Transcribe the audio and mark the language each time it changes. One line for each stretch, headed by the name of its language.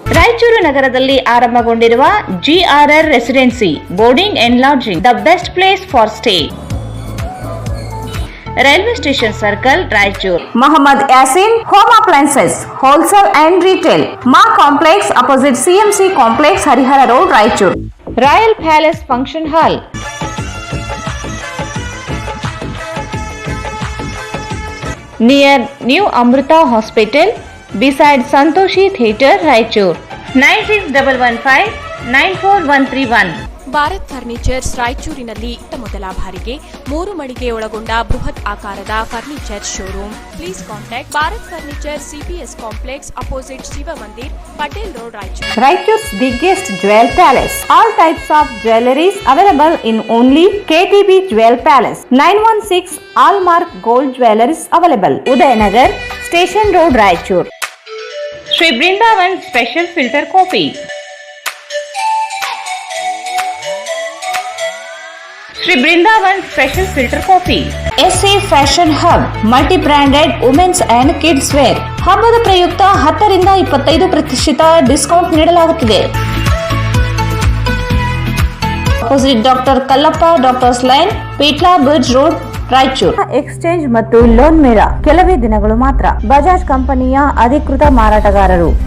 Kannada: ರಾಯಚೂರು ನಗರದಲ್ಲಿ ಆರಂಭಗೊಂಡಿರುವ
English: GRR residency boarding and lodging the best place for stay. Railway station circle Raichur. Mohammed Yasin home appliances wholesale and retail ಮಾ complex opposite CMC complex Harihara road Raichur. Royal palace function hall near New Amrita Hospital beside Santoshi Theatre Raichur. 9615941131.
Kannada: Bharat furnitures ರಾಯಚೂರಿನಲ್ಲಿ ಮೊದಲ ಬಾರಿಗೆ 3 ಮಳಿಗೆ ಒಳಗೊಂಡ ಬೃಹತ್ ಆಕಾರದ furniture showroom.
English: Please contact Bharat furniture CPS complex opposite Shiva Mandir Patel road Raichur. Raichur's biggest jewel palace. All types of jewelries available in only KTB Jewel Palace. 916 Allmark Gold Jewelries available. Udayanagar Station Road Raichur. Sri Brindavan Special Filter Coffee. Sri Brindavan Special Filter Coffee. SA Fashion Hub multi-branded women's and kids wear.
Kannada: ಹಬ್ಬದ ಪ್ರಯುಕ್ತ 10 ರಿಂದ 25% discount ನೀಡಲಾಗುತ್ತಿದೆ.
English: Opposite doctor Kallappa doctors line, ಪೀಟ್ಲಾ bridge road, Raichur.
Kannada: Exchange ಮತ್ತು loan ಮೇಳ ಕೆಲವೇ ದಿನಗಳು ಮಾತ್ರ. ಬಜಾಜ್ ಕಂಪನಿಯ ಅಧಿಕೃತ ಮಾರಾಟಗಾರರು.